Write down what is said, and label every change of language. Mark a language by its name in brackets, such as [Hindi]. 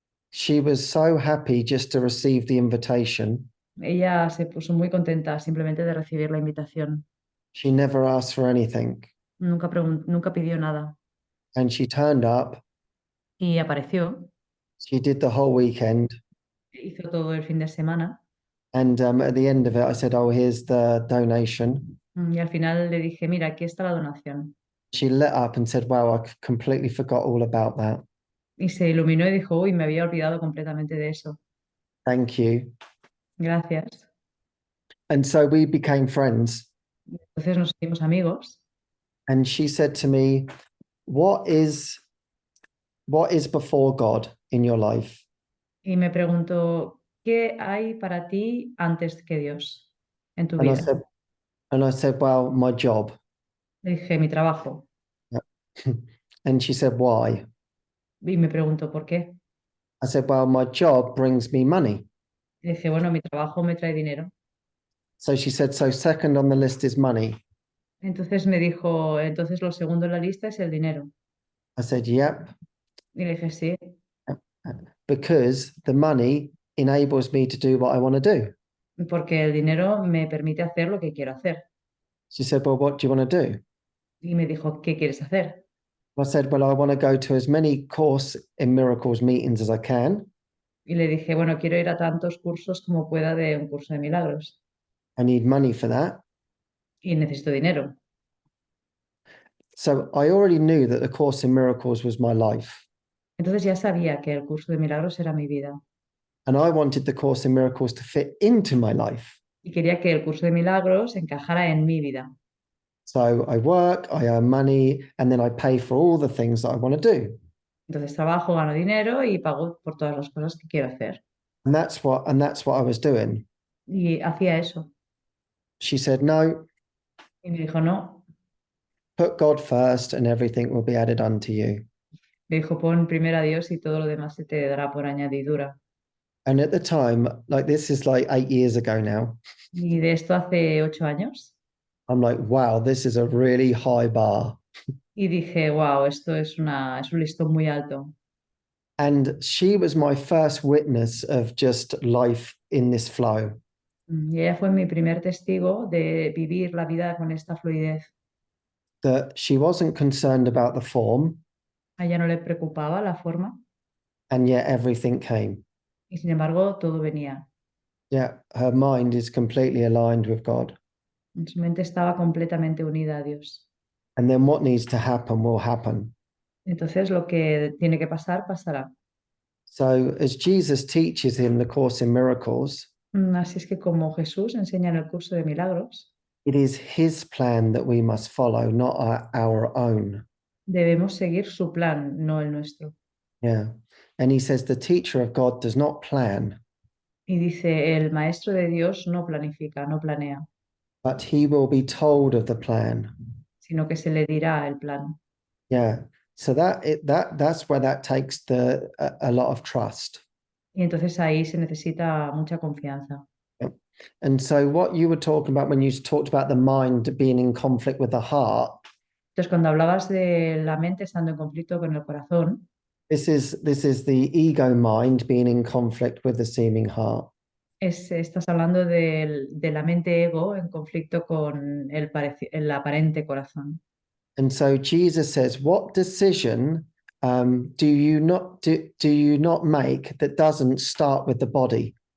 [English] She was so happy just to receive the invitation. [Spanish] Ella se puso muy contenta simplemente de recibir la invitación. [English] She never asked for anything. [Spanish] Nunca pidió nada. [English] And she turned up. [Spanish] Y apareció, [English] She did the whole weekend. [Spanish] hizo todo el fin de semana. [English] And at the end of it, I said, "Oh, here's the donation." [Spanish] Y al final le dije, mira, aquí está la donación. [English] She lit up and said, "Wow, I completely forgot all about that. [Spanish] Y se iluminó y dijo, uy, me había olvidado completamente de eso. [English] Thank you." [Spanish] Gracias. [English] And so we became friends. [Spanish] Entonces nos hicimos amigos. [English] And she said to me, what is before God in your life?" [Spanish] Y me preguntó, ¿qué hay para ti antes que Dios en tu [English] And I [Spanish] vida? [English] said, "Well, my job." [Spanish] Le dije, mi trabajo. [English] And she said, "Why?" [Spanish] Y me preguntó, ¿por qué? [English] I said, "Well, my job brings me money." [Spanish] Le dije, bueno, mi trabajo me trae dinero. [English] So she said, "So second on the list is money." [Spanish] Entonces me dijo, entonces lo segundo en la lista es el dinero. [English] I said, "Yep." [Spanish] Y le dije, sí, [English] Because the money enables me to do what I want to do. [Spanish] porque el dinero me permite hacer lo que quiero hacer. [English] She said, "Well, what do you want to do?" [Spanish] Y me dijo, ¿qué quieres hacer? [English] I said, "Well, I want to go to as many Course in Miracles meetings as I can. [Spanish] Y le dije, bueno, quiero ir a tantos cursos como pueda de un curso de milagros. [English] I need money for that." [Spanish] Y necesito dinero. [English] So I already knew that the Course in Miracles was my life. [Spanish] Entonces ya sabía que el curso de milagros era mi vida. [English] And I wanted the Course in Miracles to fit into my life. [Spanish] Y quería que el curso de milagros encajara en mi vida. [English] So I work, I earn money, and then I pay for all the things that I want to do. [Spanish] Entonces trabajo, gano dinero y pago por todas las cosas que quiero hacer. [English] And that's what I was doing. [Spanish] Y hacía eso. [English] She said, "No, [Spanish] Y me dijo, no. [English] put God first and everything will be added unto you." [Spanish] Me dijo, pon primero a Dios y todo lo demás se te dará por añadidura. [English] And at the time, like this is like 8 years ago now, [Spanish] Y de esto hace 8 años. [English] I'm like, wow, this is a really high bar. [Spanish] Y dije, wow, esto es un listón muy alto. [English] And she was my first witness of just life in this flow. [Spanish] Y ella fue mi primer testigo de vivir la vida con esta fluidez. [English] That she wasn't concerned about the form, [Spanish] A ella no le preocupaba la forma [English] and yet everything came. [Spanish] y sin embargo todo venía. [English] Yeah, her mind is completely aligned with God. [Spanish] Su mente estaba completamente unida a Dios. [English] And then what needs to happen will happen. [Spanish] Entonces lo que tiene que pasar, pasará. [English] So as Jesus teaches in the Course in Miracles, [Spanish] Así es que como Jesús enseña en el curso de milagros, [English] it is his plan that we must follow, not our own. [Spanish] debemos seguir su plan, no el nuestro. [English] Yeah. And he says the teacher of God does not plan, [Spanish] Y dice, el maestro de Dios no planifica, no planea, [English] but he will be told of the plan. [Spanish] sino que se le dirá el plan. [English] Yeah. So that's where that takes a lot of trust. [Spanish] Y entonces ahí se necesita mucha confianza. [English] And so what you were talking about when you talked about the mind being in conflict with the heart, [Spanish] Entonces cuando hablabas de la mente estando en conflicto con el corazón, [English] this is the ego mind being in conflict with the seeming heart. [Spanish] estás hablando de la mente ego en conflicto con el aparente corazón. [English] And so Jesus says, what decision do you not make that doesn't start with the body?